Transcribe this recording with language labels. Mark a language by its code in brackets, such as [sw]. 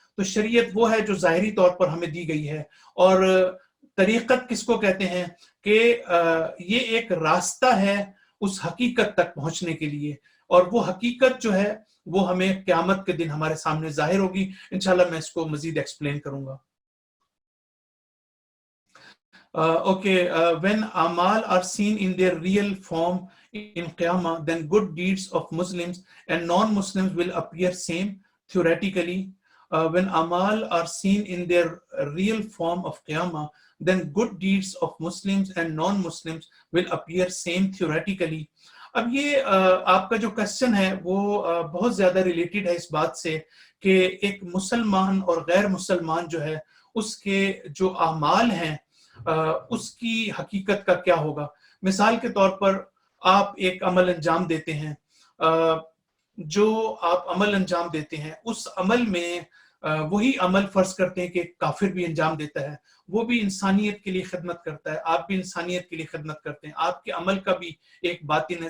[ur] تو شریعت وہ ہے جو ظاہری طور پر ہمیں دی گئی ہے, اور طریقت کس کو کہتے ہیں کہ یہ ایک راستہ ہے اس حقیقت تک پہنچنے کے لیے, اور وہ حقیقت جو ہے وہ ہمیں قیامت کے دن ہمارے سامنے ظاہر ہوگی. انشاءاللہ میں اس کو مزید ایکسپلین کروں گا. [en] Okay, when amal are seen in their real form in Qiyamah, then good deeds of Muslims and non-Muslims will appear same theoretically. When amal are seen in their real form of Qiyamah, then good deeds of Muslims and non-Muslims will appear same theoretically. [ur] اب یہ آپ کا جو question ہے وہ بہت زیادہ related ہے اس بات سے کہ ایک مسلمان اور غیر مسلمان جو ہے اس کے جو اعمال ہیں اس کی حقیقت کا کیا ہوگا. مثال کے طور پر آپ ایک عمل انجام دیتے ہیں, جو آپ عمل انجام دیتے ہیں اس عمل میں وہی عمل فرض کرتے ہیں کہ کافر بھی انجام دیتا ہے, وہ بھی انسانیت کے لیے خدمت کرتا ہے, آپ بھی انسانیت کے لیے خدمت کرتے ہیں, آپ کے عمل کا بھی ایک باطن ہے.